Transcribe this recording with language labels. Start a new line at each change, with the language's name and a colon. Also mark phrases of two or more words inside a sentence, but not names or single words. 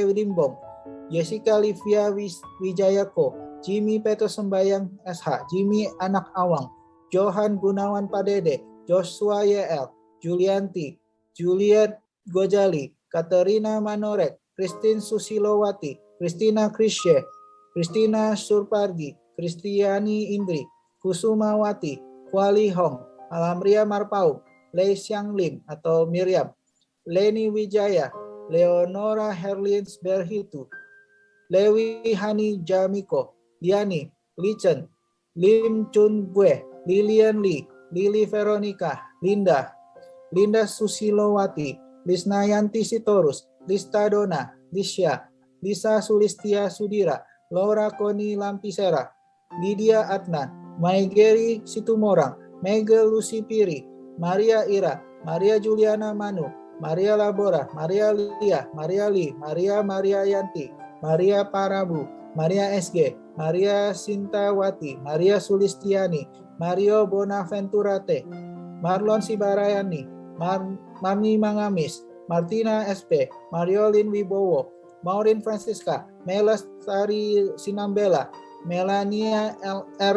Indonesian: Limbong, Jessica Livia Wijayako, Jimmy Peto Sembayang SH, Jimmy Anak Awang, Johan Gunawan Padede, Joshua YL, Julianti, Juliet Gojali, Katerina Manorek, Christine Susilowati, Christina Krisye, Christina Surpardi, Kristiani Indri, Kusumawati, Kuali Hong, Alamria Marpau, Lei Xiang Lim atau Miriam, Leni Wijaya, Leonora Herlins Berhitu, Lewi Hani Jamiko, Liani, Lichen, Lim Chun Bue, Lilian Lee, Lili Veronica, Linda Susilowati, Lisnayanti Sitorus, Lista Dona, Lisya, Lisa Sulistia Sudira, Laura Koni Lampisera, Lydia Adnan, Maigeri Situmorang, Megel Lucy Piri, Maria Ira, Maria Juliana Manu, Maria Labora, Maria Lia, Maria Li, Maria Yanti, Maria Parabu, Maria SG, Maria Sintawati, Maria Sulistiani, Mario Bonaventurate, Marlon Sibarayani, Mami Mangamis, Martina SP, Mariolin Wibowo, Maureen Francisca, Melas Sari Sinambela, Melania R.